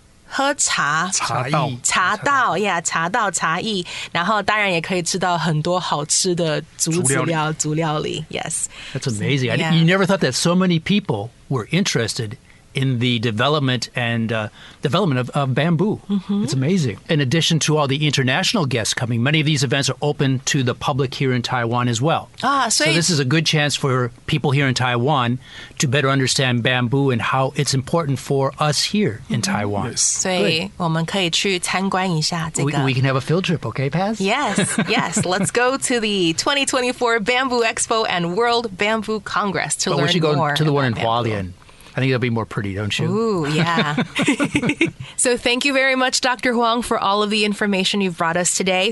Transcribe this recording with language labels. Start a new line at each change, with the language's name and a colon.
Chinese: 喝茶道茶艺，然后当然也可以吃到很多好吃的竹料理。
English: Yes, that's amazing. You never thought that so many people were interested in the development of bamboo. It's amazing. In addition to all the international guests coming, many of these events are open to the public here in Taiwan as well. So this is a good chance for people here in Taiwan to better understand bamboo and how it's important for us here in Taiwan.
Chinese: 所以我们可以去参观一下这个。
English: We can have a field trip, okay, Paz? Yes. Let's go to the 2024 Bamboo Expo and World Bamboo Congress to learn more. We should go to the one in bamboo. Hualien. I think it'll be more pretty, don't you? Ooh, yeah. So thank you very much, Dr. Huang, for all of the information you've brought us today.